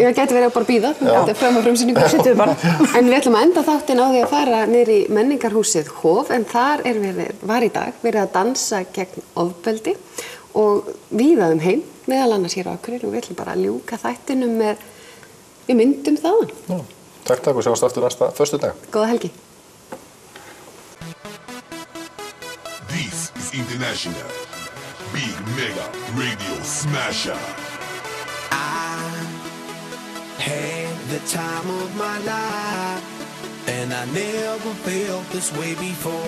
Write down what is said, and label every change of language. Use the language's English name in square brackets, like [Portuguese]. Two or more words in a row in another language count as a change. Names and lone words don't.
[Icelandic] Ég gæti verið að bara bíða, þetta fram á frumsýningu. En við ætlum að enda þáttinn á því að fara niður í menningarhúsið Hof, en þar var í dag verið að dansa gegn ofbeldi og víða heim, meðal annars hér á Akureyri, og við ætlum bara að ljúka þættinum með myndum þaðan. Takk og sjáumst aftur næsta föstudag. Góða helgi. [English] This is International Big Mega Radio Smasher. I had the time of my life, and I never felt this way before.